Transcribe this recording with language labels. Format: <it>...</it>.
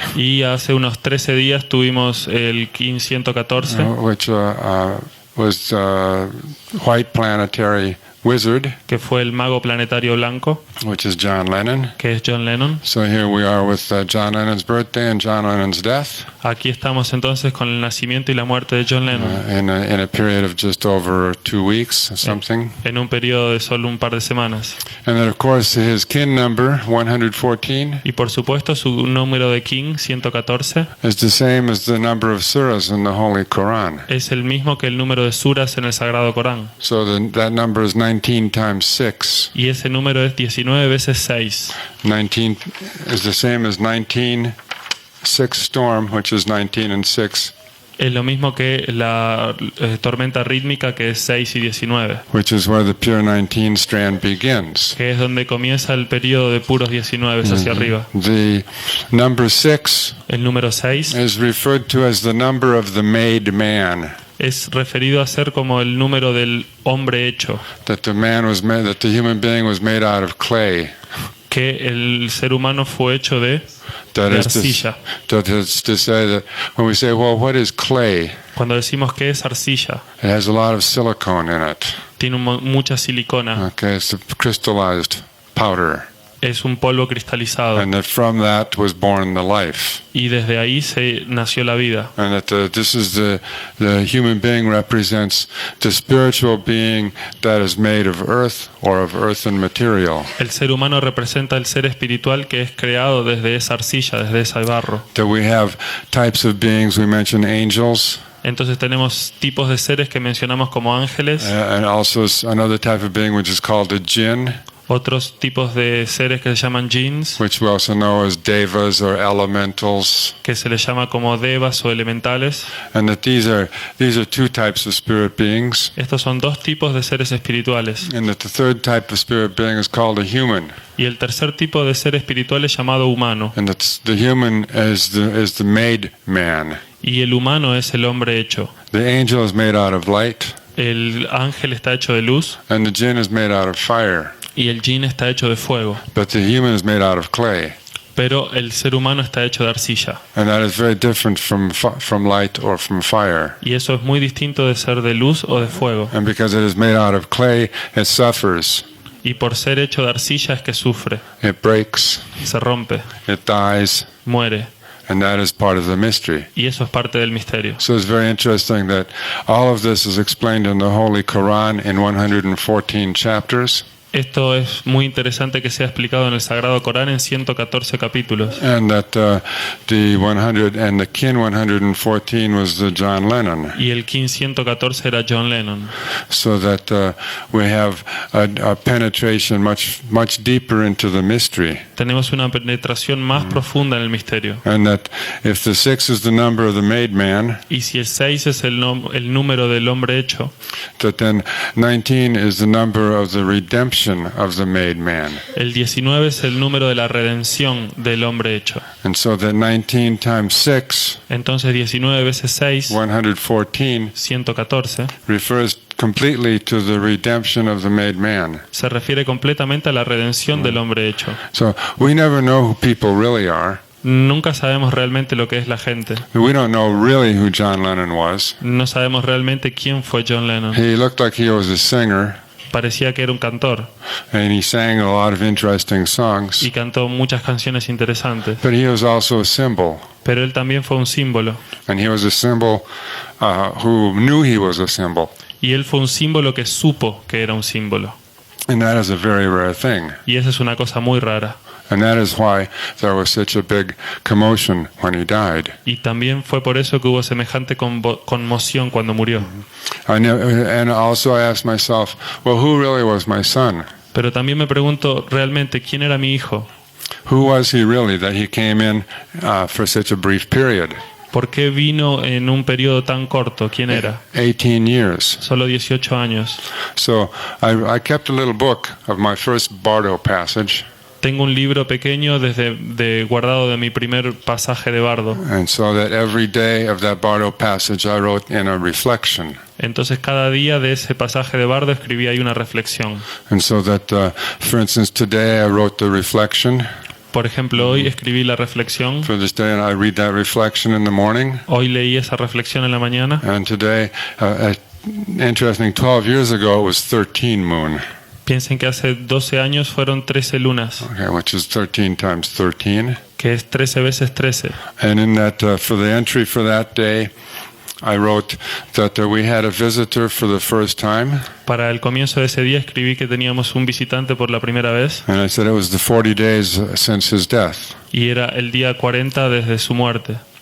<es>Y hace unos 13 días tuvimos el Kin 114,</es> <en>which was White Planetary Wizard,</en> <es>que fue el mago planetario blanco,</es> <en>which is John Lennon.</en> <es>que es John Lennon.</es> <en>So here we are with John Lennon's birthday and John Lennon's death</en> <es>Aquí estamos entonces con el nacimiento y la muerte de John Lennon,</es> <en>in a period of just over 2 weeks, something.</en> <es>en un periodo de solo un par de semanas.</es> <en>And then, of course, his kin number, 114,</en> <es>Y por supuesto su número de King 114</es> <en>is the same as the number of surahs in the Holy Quran.</en> <es>es el mismo que el número de suras en el Sagrado Corán.</es> <en>So that number is 19 times 6.</en> <es>Y ese número es 19 veces 6.</es> <en>19 is the same as 19, 6 storm, which is 19 and 6,</en> <es>Es lo mismo que la tormenta rítmica, que es 6 y 19,</es> <en>which is where the pure 19 strand begins.</en> <es>que es donde comienza el periodo de puros 19 hacia arriba.</es> <en>The number 6</en> <es>El número 6</es> <en>is referred to as the number of the made man.</en> <es>es referido a ser como el número del hombre hecho,</es> <en>That the human being was made out of clay.</en> <es>que el ser humano fue hecho de</es> <en>That is</en> <es>arcilla.</es> <en>to say that when we say, well, what is clay?</en> <es>Cuando decimos que es arcilla,</es> <en>it has a lot of silicone in it.</en> <es>tiene mucha silicona,</es> <en>Okay, it's a crystallized powder.</en> <es>es un polvo cristalizado.</es> <en>And that from that was born the life.</en> <es>Y desde ahí se nació la vida.</es> <en>And that this is the human being represents the spiritual being that is made of earth or of earthen material.</en> <es>El ser humano representa el ser espiritual que es creado desde esa arcilla, desde ese barro.</es> <en>That we have types of beings, we mentioned angels.</en> <es>Entonces tenemos tipos de seres que mencionamos como ángeles,</es> <en>And also another type of being which is called a jinn,</en> <es>otros tipos de seres que se llaman jinns,</es> <en>which we also know as devas or elementals.</en> <es>que se les llama como devas o elementales.</es> <en>And that these are two types of spirit beings.</en> <es>Estos son dos tipos de seres espirituales.</es> <en>And that the third type of spirit being is called a human.</en> <es>Y el tercer tipo de ser espiritual es llamado humano.</es> <en>And that the human is the made man.</en> <es>Y el humano es el hombre hecho.</es> <en>The angel is made out of light.</en> <es>El ángel está hecho de luz</es> <en>And the jinn is made out of fire.</en> <es>y el jinn está hecho de fuego.</es> <en>But the human is made out of clay.</en> <es>Pero el ser humano está hecho de arcilla.</es> <en>And that is very different from light or from fire.</en> <es>Y eso es muy distinto de ser de luz o de fuego.</es> <en>And because it is made out of clay, it suffers.</en> <es>Y por ser hecho de arcilla es que sufre,</es> <en>It breaks.</en> <es>se rompe,</es> <en>It dies.</en> <es>muere.</es> <en>And that is part of the mystery.</en> <es>Y eso es parte del misterio.</es> <en>So it's very interesting that all of this is explained in the Holy Quran in 114 chapters.</en> <es>Esto es muy interesante que sea explicado en el Sagrado Corán en 114 capítulos.</es> <en>And that the 114 was the John Lennon.</en> <es>Y el King 114 era John Lennon.</es> <en>So that we have a penetration much deeper into the mystery.</en> <es>Tenemos una penetración más profunda en el misterio.</es> <en>And that if the 6 is the number of the made man,</en> <es>Y si el 6 es el número del hombre hecho,</es> <en>that then 19 is the number of the redemption of the made man.</en> <es>el 19 es el número de la redención del hombre hecho.</es> <en>And so that 19 times 6,</en> <es>Entonces 19 veces 6,</es> <en>114,</en> <es>114,</es> <en>refers completely to the redemption of the made man.</en> <es>se refiere completamente a la redención del hombre hecho.</es> <en>So we never know who people really are.</en> <es>Nunca sabemos realmente lo que es la gente.</es> <en>We don't know really who John Lennon was.</en> <es>No sabemos realmente quién fue John Lennon.</es> <en>He looked like he was a singer,</en> <es>Parecía que era un cantor</es> <en>and he sang a lot of interesting songs.</en> <es>y cantó muchas canciones interesantes.</es> <en>But he was also a symbol,</en> <es>Pero él también fue un símbolo.</es> <en>and he was a symbol who knew he was a symbol.</en> <es>Y él fue un símbolo que supo que era un símbolo.</es> <en>And that is a very rare thing.</en> <es>Y esa es una cosa muy rara.</es> <en>And that is why there was such a big commotion when he died.</en> <es>Y también fue por eso que hubo semejante conmoción cuando murió.</es> <en>And also I asked myself, well, who really was my son?</en> <es>Pero también me pregunto realmente quién era mi hijo.</es> <en>Who was he really that he came in for such a brief period?</en> <es>¿Por qué vino en un periodo tan corto? ¿Quién era?</es> <en>18 years.</en> <es>Solo 18 años.</es> <en>So I kept a little book of my first Bardo passage.</en> <es>Tengo un libro pequeño guardado de mi primer pasaje de Bardo.</es> <en>And so that every day of that Bardo passage I wrote in a reflection.</en> <es>Entonces cada día de ese pasaje de Bardo escribí ahí una reflexión.</es> <en>And so that, for instance, today I wrote the reflection.</en> <es>Por ejemplo, hoy escribí la reflexión.</es> <en>For this day, and I read that reflection in the morning.</en> <es>Hoy leí esa reflexión en la mañana.</es> <en>And today, interesting, 12 years ago, it was 13 moon.</en> <es>Piensen que hace 12 años fueron 13 lunas,</es> <en>Okay, which is 13 times 13.</en> <es>que es 13 veces 13.</es> <en>And in that, for the entry for that day, I wrote that we had a visitor for the first time.</en> <es>Para el comienzo de ese día escribí que teníamos un visitante por la primera vez</es> <en>And I said it was the 40 days since his death.</en> <es>y era el día 40 desde su muerte.</es>